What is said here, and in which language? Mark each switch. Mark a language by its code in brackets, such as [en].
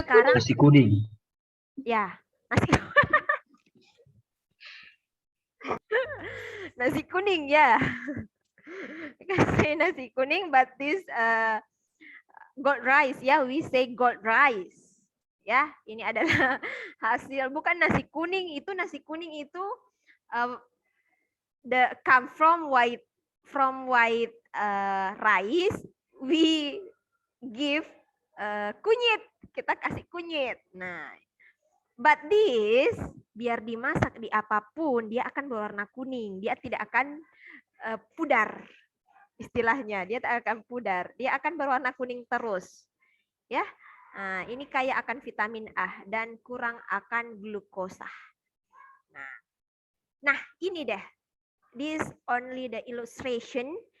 [id] dari sekarang Nasi kuning. ya, nasi kuning ya. [en] Nasi kuning, but this gold rice, ya, we say gold rice. [id] Ya, ini adalah hasil, bukan nasi kuning itu [en] come from white rice. We give kunyit, [id] kita kasih kunyit. Nah, [en] but this [id] biar dimasak di apapun dia akan berwarna kuning, dia tidak akan pudar. Istilahnya dia tak akan pudar, dia akan berwarna kuning terus. Ya. Nah, ini kaya akan vitamin A dan kurang akan glukosa. Nah, ini deh. [en] This only the illustration.